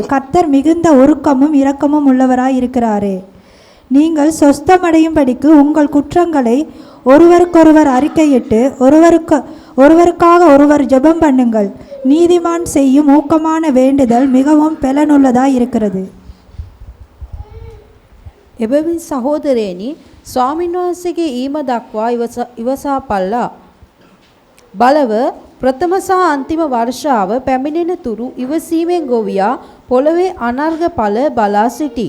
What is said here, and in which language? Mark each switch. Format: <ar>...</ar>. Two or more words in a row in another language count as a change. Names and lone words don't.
<ta>கர்த்தர் மிகுந்த ஒருக்கமும் இரக்கமும் உள்ளவராய் இருக்கிறாரே. நீங்கள் சொஸ்தமடையும்படிக்கு உங்கள் குற்றங்களை ஒருவருக்கொருவர் அறிக்கையிட்டு ஒருவருக்காக ஒருவர் ஜெபம் பண்ணுங்கள். நீதிமான் செய்யும் ஊக்கமான வேண்டுதல் மிகவும் பலனுள்ளதாய் இருக்கிறது.</ta> <si>එබැවින් සහෝදරයනි, ස්වාමීන් වහන්සේගේ ඊම දක්වා ඉවසා පල්ලා. බලව ප්‍රථම සහ අන්තිම වර්ෂාව පැමිණෙන තුරු ඉවසීමෙන් ගොවියා පොළවේ අනර්ඝ ඵල බලා සිටි.</si>